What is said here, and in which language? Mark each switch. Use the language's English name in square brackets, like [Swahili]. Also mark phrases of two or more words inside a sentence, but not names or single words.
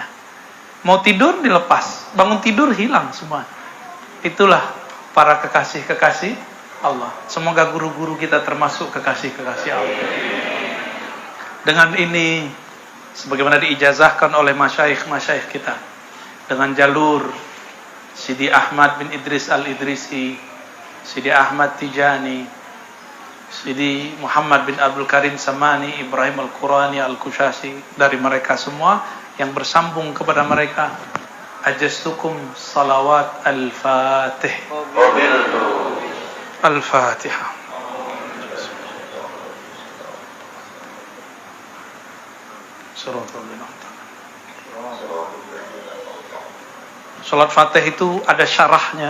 [Indonesian] Mau tidur dilepas, bangun tidur hilang semua. Itulah para kekasih-kekasih Allah. Semoga guru-guru kita termasuk kekasih-kekasih Allah. Dengan ini, sebagaimana diijazahkan oleh masyayikh kita, dengan jalur Sidi Ahmad bin Idris Al-Idrisi, Sidi Ahmad Tijani, Sidi Muhammad bin Abdul Karim Samani, Ibrahim Al-Qurani Al-Kushasi, dari mereka semua yang bersambung kepada mereka, ajastukum salawat al-Fatih. Al-Fatihah. Salat Fatih itu ada syarahnya.